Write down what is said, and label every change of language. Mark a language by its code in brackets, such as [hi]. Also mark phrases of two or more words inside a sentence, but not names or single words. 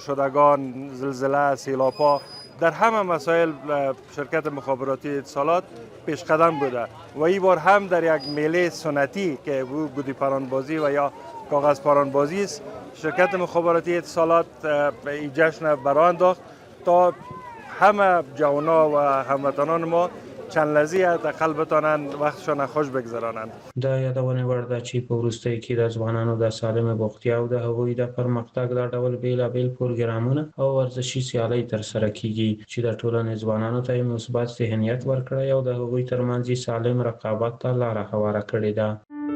[fa] شدگان، زلزله، سیلاب‌ها، در همه مسائل شرکت مخابراتی اتصالات پیش قدم بوده و این بار هم در یک میله سنتی که گودی پرانبازی و یا کاغذ پرانبازی است شرکت مخابراتی اتصالات این جشن برآ انداخت تا همه جوانا و هموطنان ما چند لحظه حداقل بتانند وقتشان خوش بگذرانند. [ps] د یادونې وړ ده چې په وروستیو کې د ځوانانو د سالمې بوختیا او د هغوی د پرمختګ د ډول بېلابېل پروګرامونه او ورزشي سیالۍ ترسره کیږي چې د ټولنې ځوانانو ته یې مثبت ذهنیت ورکړی او د هغوی ترمنځ یې سالم رقابت ته لاره هواره کړې ده.